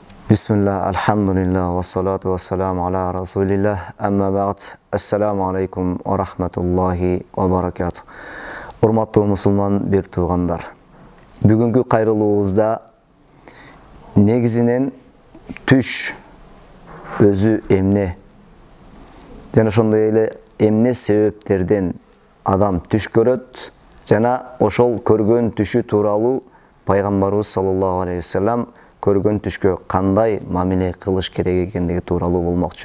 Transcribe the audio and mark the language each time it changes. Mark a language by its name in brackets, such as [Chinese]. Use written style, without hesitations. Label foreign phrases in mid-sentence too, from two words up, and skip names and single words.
[Arabic] بسم الله، الحمد لله، والصلاة والسلام على رسول الله، أما بعد، السلام عليكم ورحمة الله وبركاته. [Kyrgyz] Урматтуу мусулман бир туугандар. Бүгүнкү кайрылуубузда негизинен түш өзү эмне жана ошондой эле эмне себептерден адам түш көрөт жана ошол көргөн түшү тууралуу пайгамбарыбыз [Arabic] صلى الله عليه وسلم [Kyrgyz] көргөн түшкө кандай мамиле кылыш керек экендиги тууралуу болмокчу.